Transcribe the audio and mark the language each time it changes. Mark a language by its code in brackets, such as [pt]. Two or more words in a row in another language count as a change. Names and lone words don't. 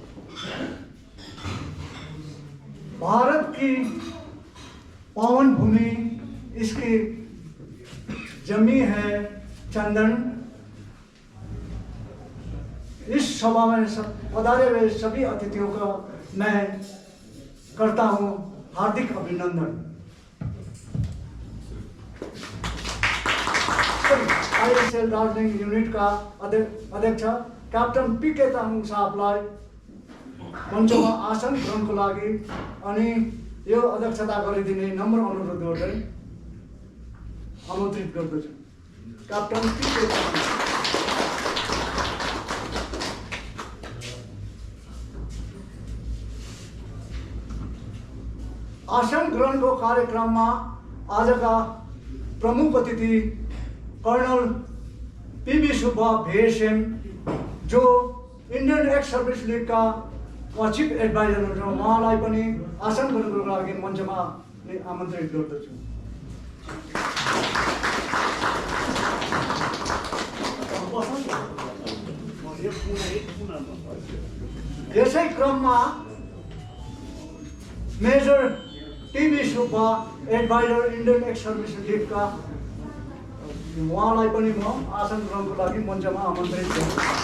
[hi] भारत की पावन भूमि इसकी जमी है चंदन इस सभा में पधारे हुए सभी अतिथियों का मैं करता हूँ हार्दिक अभिनंदन [ne] आईएसएल दार्जिलिङ यूनिट का अध्यक्ष कैप्टन पीके तामाङ साहबलाई मञ्चमा आसन ग्रहणको लागि अनि यो अध्यक्षता गरिदिने नम्र अनुरोध गर्दै आमन्त्रित गर्दछु कैप्टन पीके तामाङ आसन ग्रहणको कार्यक्रममा आजका प्रमुख अतिथि कर्नल पीबी सुब्बा भेएसएम जो इंडियन एक्स सर्भिस लीग का [en] chief adviser [ne] हुनुहुन्छ उहाँलाई पनि आसन ग्रहणको लागि मञ्चमा आमन्त्रित गर्दछु यसै क्रममा मेजर टीबी सुब्बा एडभाइजर इंडियन एक्स सर्भिस लीग का उहाँलाई पनि म आसन ग्रहणको लागि मञ्चमा आमन्त्रित गर्छु